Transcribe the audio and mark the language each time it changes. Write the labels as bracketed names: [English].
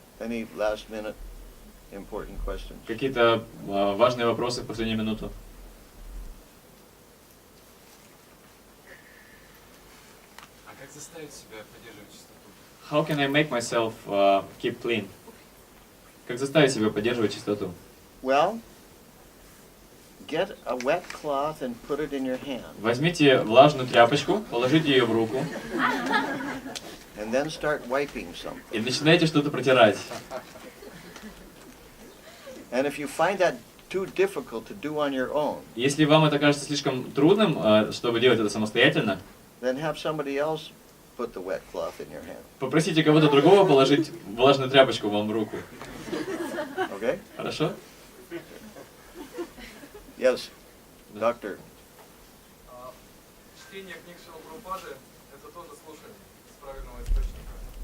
[English] Any last-minute important questions? [Russian] Какие-то важные вопросы в последнюю минуту? А как заставить себя поддерживать чистоту? [English] How can I make myself keep clean? [Russian] Как заставить себя поддерживать чистоту? [English] Well, get a wet cloth and put it in your hand, [Russian] Возьмите влажную тряпочку, положите ее в руку [English] and then start wiping something. [Russian] и начинайте что-то протирать. [English] And if you find that too difficult to do on your own, [Russian] Если вам это кажется слишком трудным, чтобы делать это самостоятельно, [English] then have somebody else put the wet cloth in your hand. [Russian] попросите кого-то другого положить влажную тряпочку вам в руку. [English] Okay? [Russian] Хорошо? [English] Yes, doctor. [Russian] Чтение книг Шрилы Прабхупады – это тоже слушание с правильного источника.